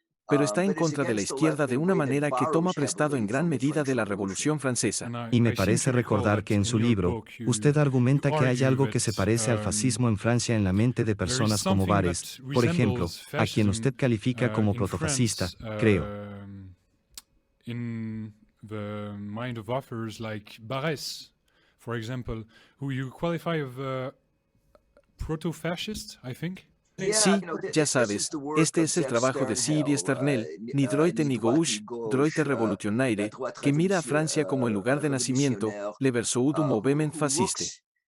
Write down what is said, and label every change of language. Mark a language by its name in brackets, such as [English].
[Spanish] Pero está en contra de la izquierda de una manera que toma prestado en gran medida de la Revolución Francesa. Y me parece recordar que en su libro, usted argumenta que hay algo que se parece al fascismo en Francia en la mente de personas como Barrès, por ejemplo, a quien usted califica como protofascista, creo. [English] In the mind of authors like Barrès, for example, who you qualify of proto-fascist, I think. [Spanish] Sí, ya sabes, este es el trabajo de Siri Sternel, ni Droite ni Gauche, Droite Revolutionnaire, que mira a Francia como el lugar de nacimiento, [French] le verso du mouvement fasciste.